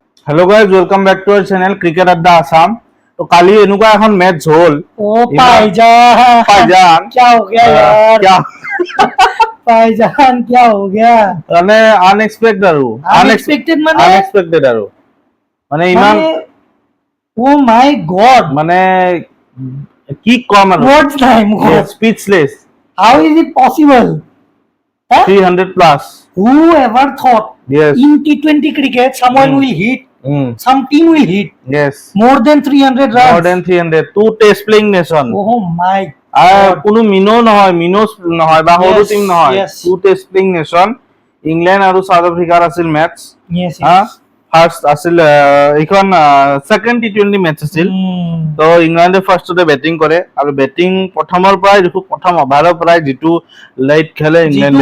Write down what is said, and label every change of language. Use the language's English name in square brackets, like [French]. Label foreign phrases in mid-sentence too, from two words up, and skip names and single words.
[English] Hello guys, welcome back to our channel Cricket Adda Assam. [Assamese] তো কালি এনেকুৱা এখন মেচ হ'ল। [Hindi] ओ भाईजान भाईजान क्या हो गया यार? क्या भाईजान क्या हो गया? [Assamese] মানে আনএক্সপেক্টেড আৰু আনএক্সপেক্টেড মানে আনএক্সপেক্টেড আৰু মানে ইমান [English] Oh my god, [Assamese] মানে কি কম আৰু words নাই মুখত। স্পিচলেস। [English] How is it possible? 300 plus। Whoever thought Yes। in T20 cricket someone will hit, some team will hit Yes। more than 300 runs? More than 300। Two test playing nation। Oh my [Assamese] কোনো মিনো নহয়, মিনোস নহয় বা সৰু টিম নহয়। yes। [English] Two test playing nation. [Assamese] ইংলেণ্ড আৰু সাউথ আফ্ৰিকাৰ আছিল মেচ। yes ফাৰ্স্ট আছিল এইখন সেকেন্ড টি20 মেচ আছিল। তো ইংলেণ্ডে ফাৰ্স্টতে বেটিং কৰে আৰু বেটিং প্ৰথমৰ পৰাই দেখো প্ৰথম ওভাৰৰ পৰাই যিটো লাইট খেলে ইংলেণ্ডে,